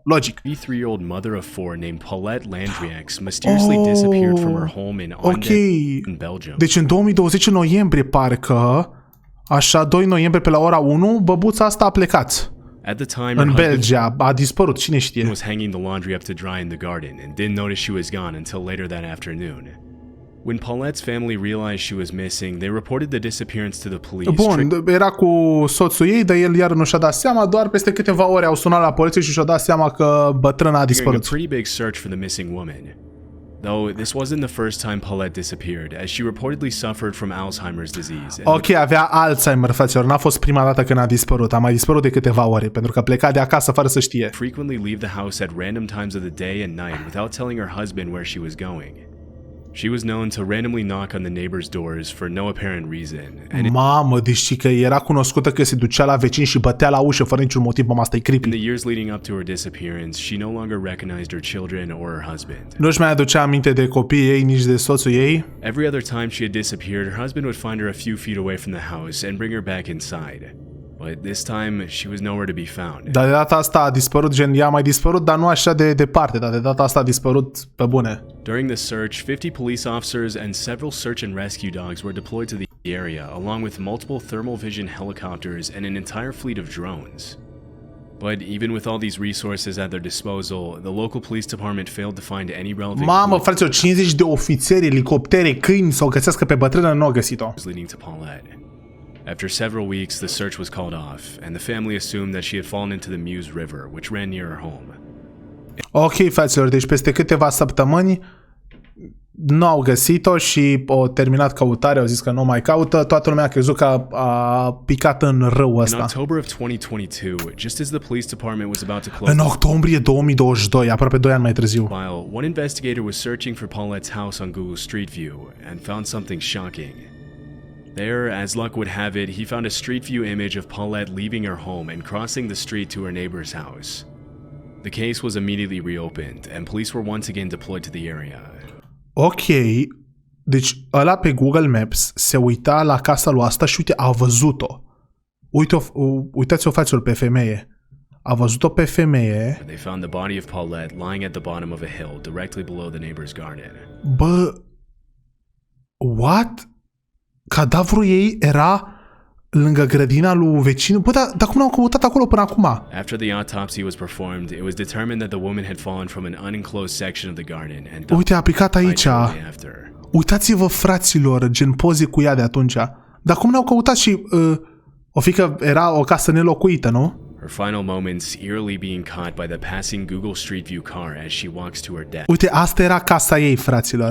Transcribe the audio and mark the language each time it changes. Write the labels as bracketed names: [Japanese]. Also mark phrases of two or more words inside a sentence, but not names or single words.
[English] Logic. [Romanian] Ok, deci în 2020 în noiembrie, parcă, așa, 2 noiembrie pe la ora 1, băbuța asta a plecat. În Belgia, a dispărut, cine știe. [English] Was hanging the laundry up to dry in the garden and didn't notice she was gone until later that afternoon. When Paulette's family realized she was missing, they reported the disappearance to the police. [Romanian] Bun, era cu soțul ei, dar el iar nu și-a dat seama, doar peste câteva ore au sunat la poliție și și-au dat seama că bătrâna a dispărut. [English] A pretty big search for the missing woman. Though this wasn't the first time Paulette disappeared, as she reportedly suffered from Alzheimer's disease. [Romanian] Ok, avea Alzheimer, fraților, n-a fost prima dată când a dispărut, a mai dispărut de câteva ore, pentru că pleca de acasă fără să știe. [English] Frequently leave the house at random times of the day and night without telling her husband where she was going. She was known to randomly knock on the neighbors' doors for no apparent reason. [Romanian] Mamă, deci că era cunoscută că se ducea la vecini și bătea la ușă fără niciun motiv, mama, asta e creepy. [English] In the years leading up to her disappearance, she no longer recognized her children or her husband. [Romanian] Nu-și mai aducea aminte de copiii ei, nici de soțul ei. [English] Every other time she had disappeared, her husband would find her a few feet away from the house and bring her back inside. But this time, she was nowhere to be found. [Romanian] Dar de data asta a dispărut, gen, ea a mai dispărut, dar nu așa de departe, dar de data asta a dispărut pe bune. [English] During the search, 50 police officers and several search and rescue dogs were deployed to the area, along with multiple thermal vision helicopters and an entire fleet of drones. But even with all these resources at their disposal, the local police department failed to find any relevant. [Romanian] Mamă, fraților, 50 de ofițeri, elicoptere, câini să o găsească pe bătrână, nu au găsit-o. [English] Leading to Paulette. After several weeks, the search was called off, and the family assumed that she had fallen into the Meuse River, which ran near her home. [Romanian] Ok, fraților, deci peste câteva săptămâni nu au găsit-o și au terminat căutarea, au zis că nu mai caută, toată lumea a crezut că a picat în râu ăsta. [English] In October of 2022, just as the police department was about to close. [Romanian] În octombrie 2022, aproape 2 ani mai târziu. [English] One investigator was searching for Paulette's house on Google Street View and found something shocking. There, as luck would have it, he found a street view image of Paulette leaving her home and crossing the street to her neighbor's house. The case was immediately reopened, and police were once again deployed to the area. [Romanian] Ok, deci ăla pe Google Maps se uita la casa lui asta și uite, a văzut-o. Uitați-o, fraților, pe femeie. A văzut-o pe femeie. [English] They found the body of Paulette lying at the bottom of a hill directly below the neighbor's garden. [Romanian] Bă, what? Cadavrul ei era lângă grădina lui vecinul. Bă, dar cum l-au căutat acolo până acum? [English] After the autopsy was performed, it was determined that the woman had fallen from an unenclosed section of the garden and [Romanian] uite, a picat aici. Uitați-vă, fraților, gen poze cu ea de atunci. Dar cum l-au căutat și... o fi că era o casă nelocuită, nu? [English] Her final moments eerily being caught by the passing Google Street View car as she walks to her death. [Romanian] Uite, asta era casa ei, fraților.